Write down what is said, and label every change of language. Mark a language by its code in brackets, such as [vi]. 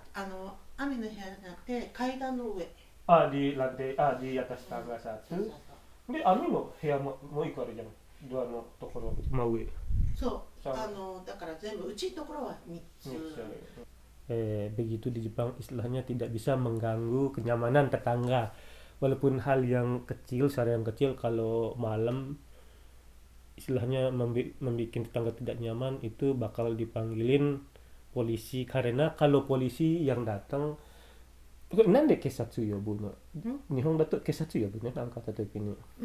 [ja] 網の部屋じゃなくて階段の上。 [id] di lantai di atas tangga 1. [ja] De amiも部屋もう1個あるじゃん。ドアのところ真上。そう。だから全部うちのところは3つ。 [id] Begitu di Jepang istilahnya tidak bisa mengganggu kenyamanan tetangga. Walaupun hal yang kecil, suara yang kecil, kalau malam istilahnya membuat tetangga tidak nyaman, itu bakal dipanggilin polisi. Karena kalau polisi yang datang, [ja] なんで警察呼ぶの？日本だと警察呼ぶね、なんかあった時に。